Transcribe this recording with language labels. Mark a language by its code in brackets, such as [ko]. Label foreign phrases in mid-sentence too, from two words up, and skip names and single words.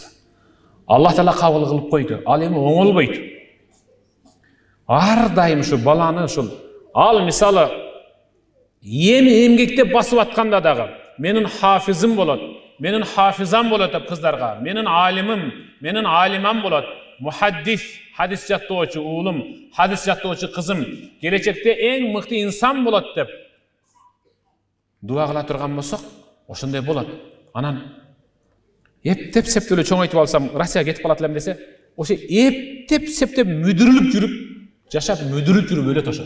[ky] Аллах Таала кабыл кылып койду. Ал эми оңолбойт. Ар дайым ушу баланы ушул ал мисалы эмгектеп басып атканда дагы менин хафизим болот, менин хафизам болот деп кыздарга, менин алимим, менин алимам болот, muhaddis, hadis жаттоочу уулум, hadis жаттоочу кызым, келечекте эң мыкты инсан болот деп дуа кыла турган болсок, ошондой болот. Анан эптеп септеле чоңойтуп алсам, Россияга кетип калат элем десе, ошо эптеп септеп мүдүрүлүп жүрүп, жашап мүдүрүп жүрүп өлөт ошо.